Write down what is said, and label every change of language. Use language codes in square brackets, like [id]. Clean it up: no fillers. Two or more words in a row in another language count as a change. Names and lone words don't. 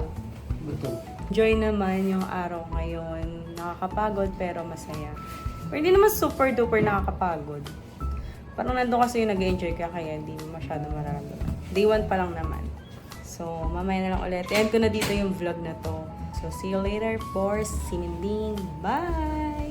[tl] Enjoy naman yung araw ngayon. Nakakapagod pero masaya. Pero hindi naman [en] super duper [tl] nakakapagod. Parang nandun kasi yung nag-enjoy ka kaya hindi masyado mararamdaman. Day 1 pa lang naman. So, mamaya na lang ulit. End ko na dito yung vlog na to. [en] So, see you later for Sininding. Bye!